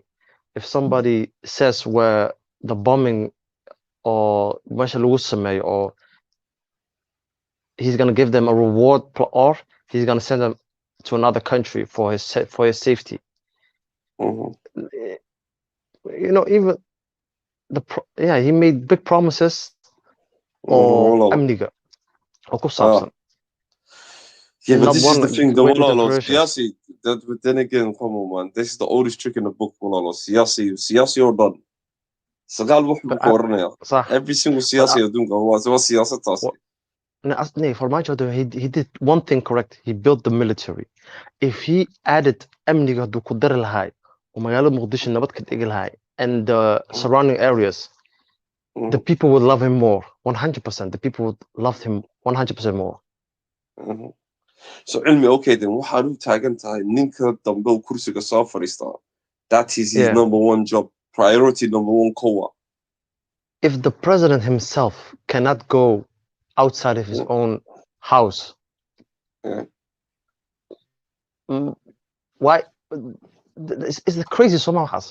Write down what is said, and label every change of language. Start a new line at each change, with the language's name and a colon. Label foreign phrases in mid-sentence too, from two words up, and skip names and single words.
English: If somebody says where the bombing or or he's gonna give them a reward or he's gonna send them to another country for his safety. You know, even he made big promises
Somali: oo amniga oo ku saabsan.
English: Yeah, but Not this is one the thing, the went into Malalo fruition. Siyasi, but then again, come on, man. This is the oldest trick in the book, Malalo. Siyasi or done.
Somali: Sagal wuxuu ku oranaya.
English: Every single
Somali: siyasi adduunka waa siyaasadaasi.
English: Farmaajo, he did one thing correct. He built the military. If he added
Somali: amniga hadduu ku dari lahay oo magaalada Muqdisho nabad ka dhigi lahay
English: and the surrounding areas, the people would love him more. 100%. The people would love him 100% more.
Somali: So cilmi,
English: okay, then
Somali: waxaad u taagan tahay ninka dambe uu kursiga soo fadhiistaa.
English: That is his number one job, priority number one kowa. If the president himself cannot go outside of his own house, why? It's the crazy Somalia has.